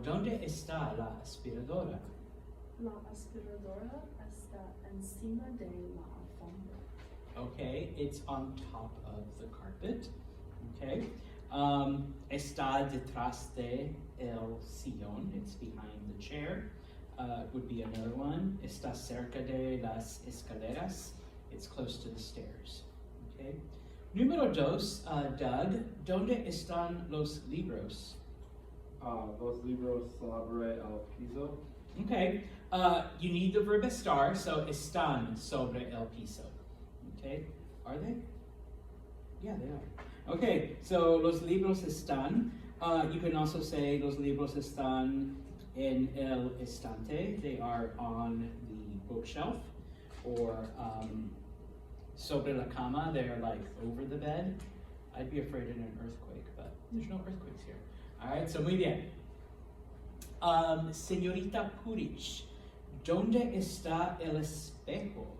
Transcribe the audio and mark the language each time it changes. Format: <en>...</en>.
<es>¿Dónde está la aspiradora? La aspiradora está encima de la alfombra.</es> <en>Okay, it's on top of the carpet. Okay.</en> <es>Está detrás de el sillón.</es> <en>It's behind the chair. Would be another one.</en> <es>Está cerca de las escaleras.</es> <en>It's close to the stairs. Okay. Número 2, Doug.</en> <es>¿Dónde están los libros? Los libros sobre el piso.</es> <en>Okay. You need the verb estar, so están sobre el piso. Okay. Are they? Yeah, they are.</en> <es>Okay, so los libros están. You can also say los libros están en el estante.</es> <en>They are on the bookshelf, or sobre la cama. They're like over the bed. I'd be afraid in an earthquake, but there's no earthquakes here. All right, so muy bien.</en> <es>Señorita Purich, ¿dónde está el espejo?</es>